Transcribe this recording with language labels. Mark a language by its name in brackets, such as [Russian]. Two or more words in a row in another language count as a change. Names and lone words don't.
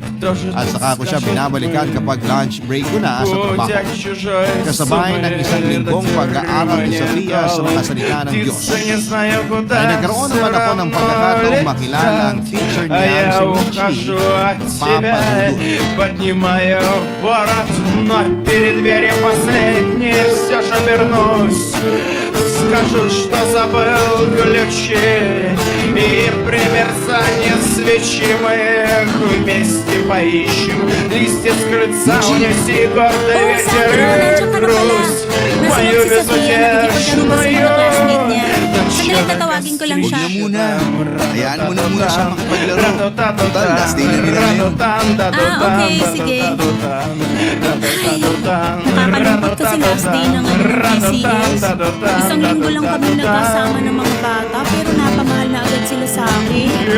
[Filipino] At saka ko siya binabalikan kapag [English] lunch break [Filipino] ko na sa trabaho. Kasabay ng isang linggong pag-aaral ni Sophia sa mga salita ng Diyos. Ay nagkaroon naman ako ng pagkakataong makilala ang teacher niya si Michi, Papa Dudut. [Russian] Поднимаю ворот, но перед дверью последний все же вернусь. Скажу, что забыл ключи, и при мерцании свечи мы их вместе поищем. Листья с крыльца унеси гордый ветер и грусть. Мою безутешную [Filipino] Sandali, tatawagin ko lang Huwag siya. na muna. Hayaan mo na muna siya makipaglaro. Total, [English] last day [Filipino] na nila ngayon. Okay, sige. Nakakalungkot kasi [English] last day [Filipino] ng PCS. Isang linggo lang kami nagkasama ng mga bata pero napamahal na agad sila sa akin.